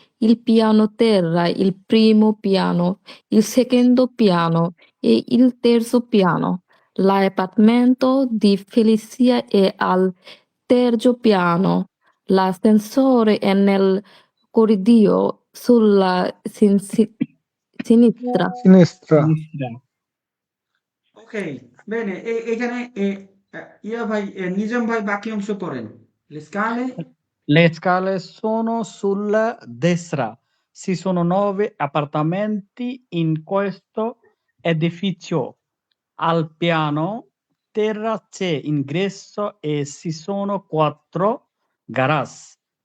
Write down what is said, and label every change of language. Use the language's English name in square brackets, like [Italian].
[Italian] Il piano terra, il primo piano, il secondo piano e il terzo piano. L'appartamento di Felicia è al terzo piano. L'ascensore è nel corridoio sulla sinistra. সিনেস্ট্রা। Sinistra. [Bangla] ওকে, বেনে এখানে ইয়া ভাই নিজাম ভাই বাকি অংশ পড়েন। [Italian] স্কালে Le scale sono sulla destra. Ci sono 9 appartamenti in questo edificio. Al piano terra c'è ingresso e ci sono 4 garage.